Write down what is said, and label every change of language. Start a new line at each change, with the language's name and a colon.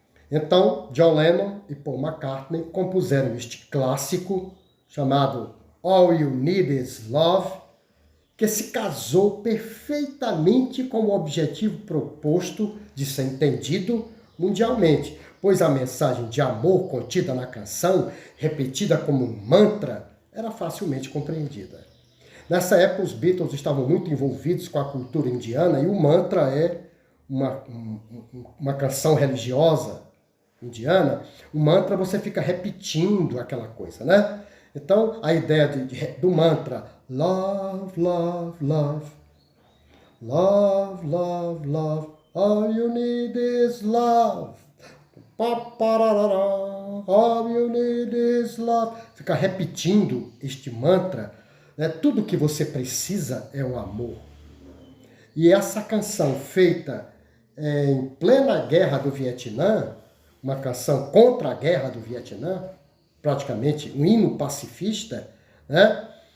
Portuguese: Então, John Lennon e Paul McCartney compuseram este clássico chamado All You Need Is Love, que se casou perfeitamente com o objetivo proposto de ser entendido mundialmente, pois a mensagem de amor contida na canção, repetida como um mantra, era facilmente compreendida. Nessa época, os Beatles estavam muito envolvidos com a cultura indiana e o mantra é uma canção religiosa indiana. O mantra você fica repetindo aquela coisa, né? Então, a ideia do mantra
English: Love, love, love, love, love, love, all you need is love, all you need is love.
Portuguese: Ficar repetindo este mantra, né? Tudo que você precisa é o amor. E essa canção feita em plena guerra do Vietnã, uma canção contra a guerra do Vietnã, praticamente um hino pacifista, né?